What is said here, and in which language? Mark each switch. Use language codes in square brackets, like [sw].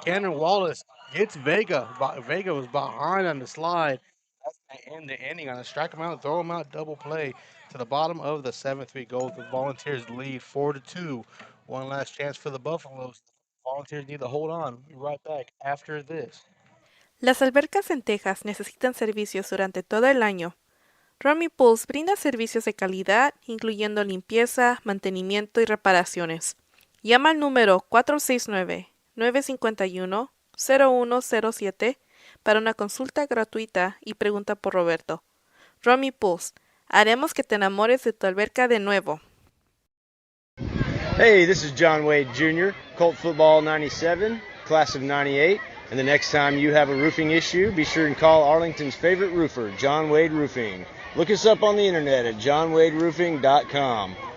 [en] Cannon Wallace gets Vega. Vega was behind on the slide. That's going to end the inning on a strike him out, throw him out, double play to the bottom of the 7th. We go with the Volunteers lead 4-2. One last chance for the Buffaloes. Volunteers need to hold on. We'll be right back after this. [es] Las albercas en Texas necesitan servicios durante todo el año. Romy Pools brinda servicios de calidad, incluyendo limpieza, mantenimiento y reparaciones. Llama al número 469-951-0107 para una consulta gratuita y pregunta por Roberto. Romy Pools. Haremos que te enamores de tu alberca de nuevo. [en] Hey, this is John Wade Jr., Colt Football 97, class of 98. And the next time you have a roofing issue, be sure and call Arlington's favorite roofer, John Wade Roofing. Look us up on the internet at johnwaderoofing.com.